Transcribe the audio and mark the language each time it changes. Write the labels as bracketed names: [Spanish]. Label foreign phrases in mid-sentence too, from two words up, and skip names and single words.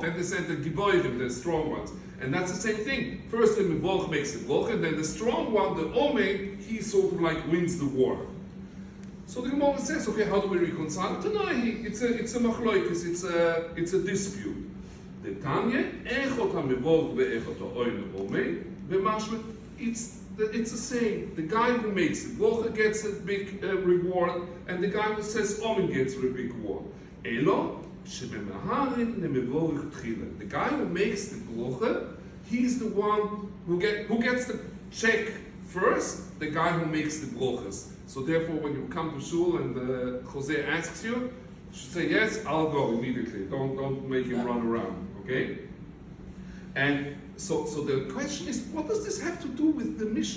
[English] Then they send the Giborim, the strong ones. And that's the same thing. First the Mevorch makes the broch, and then the strong one, the Omen, he sort of like wins the war. So the Gemara says, okay, how do we reconcile? Tonight, it's a machloikis, it's a dispute. The Tanya, [Hebrew] אחד המברך ואחד האמן ובמשמע, [English] it's the same. The guy who makes the brocha gets a big reward, and the guy who says Omen gets a big reward. [Hebrew] Elo, שממהרין למברך תחילה. [English] The guy who makes the brocha, he's the one who gets the check first, the guy who makes the brochas. So therefore, when you come to shul and Jose asks you, you should say, yes, I'll go immediately. Don't make him run around, okay? And so the question is, what does this have to do with the Mishnah?